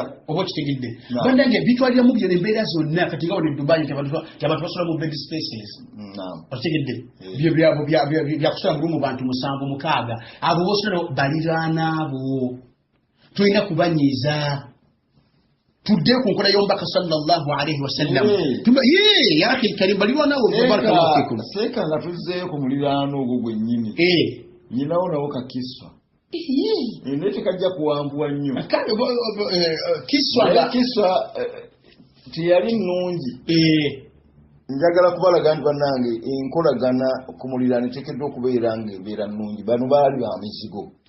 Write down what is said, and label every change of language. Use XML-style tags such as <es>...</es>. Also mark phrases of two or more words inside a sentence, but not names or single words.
<lg>oba okitegedde bandange bitwaliramu byo embeera zonna kati nga wano Dubai abantu basola mu</lg> <en>bed spaces</en> <lg>okitegedde byo byakusula mu lumu bantu 7-6 abo bosola baliraanaabo tulina kubanyiiza tudde ku nkola y'omubaka</lg> <ar>صلى الله عليه وسلم يا أخي كريم</ar> <lg>balirwa nawo</lg> <ar>بارك الله فيكم</ar> <lg>seeka nga tuzzeeyo ku muliraano ogwo gwennyini nyinawo nawo kakiswa naye tekajja kuwanvuwa nnyo kiswa teyali nnungi njagala kubalaga nti bannange enkolagana ku muliraano eteekeddwa okubeera ng'ebeera nnungi bano baali ba mizigo</lg>